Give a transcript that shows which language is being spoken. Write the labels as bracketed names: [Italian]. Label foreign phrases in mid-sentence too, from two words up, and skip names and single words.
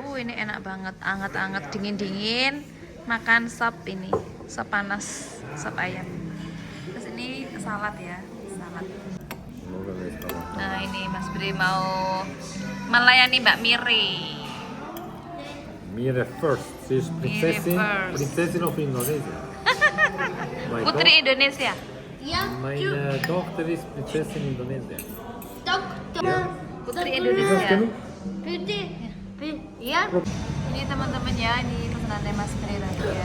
[Indonesian] Ini enak banget, anget-anget, dingin-dingin. Makan sop ini, sop panas, sop ayam. Terus ini salad ya, salad. Nah ini Mas Bre mau melayani Mbak Mire. [English] Mire first. [German] Sie ist Prinzessin. [English] first. Prinzessin of Indonesia. [Indonesian] Putri Indonesia. [German] Meine Tochter ist Prinzessin Indonesia. [Indonesian] Putri Indonesia. Putih. Ya. Ini teman-teman ya, ini pesanannya Mas Bre tadi ya.